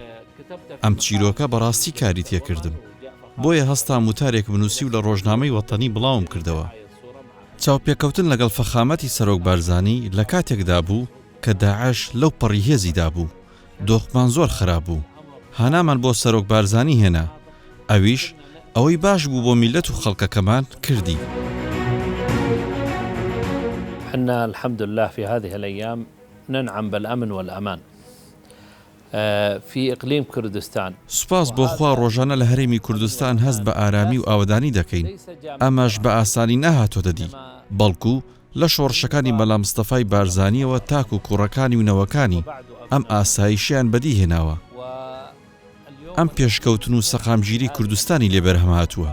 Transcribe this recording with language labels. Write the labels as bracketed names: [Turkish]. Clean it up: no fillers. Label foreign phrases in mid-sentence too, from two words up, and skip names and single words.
[Central Kurdish] ئەم چیرۆکە بەڕاستی کاری تێکردم. بۆیە هەستام وتارێک بنووسی و لە ڕۆژنامەی وەتانی بڵاوم کردەوە. چاوپێکەوتن لەگەڵ فەخامەتی سەرۆک بارزانی لە کاتێکدا بوو کە داعش لەو پەڕی هێزی دابوو. دۆخمان زۆر خراپ بوو. هانامان بۆ سەرۆک بارزانی هێنا. ئەویش ئەوەی باش بوو بۆ میلەت و خەڵکەکەمان کردی. [Arabic] حنا الحمد لله في هذه الأيام ننعم بالأمن والأمان في إقليم كردستان. [Central Kurdish] سوپاس بۆ خوا ڕۆژانە لە هەرێمی کوردستان هەست بە ئارامی و ئاوەدانی دەکەین. ئەمەش بە ئاسانی نەهاتۆ دەدی، بەڵکو لە شۆڕشەکانی مەلا مستەفای بارزانیەوە تاک و کوڕەکانی و نەوەکانی ئەم ئاسایشیان بەدی هێناوە. ئەم پێشکەوتن و سەقامگیری کوردستانی لێبەرهەم هاتووە.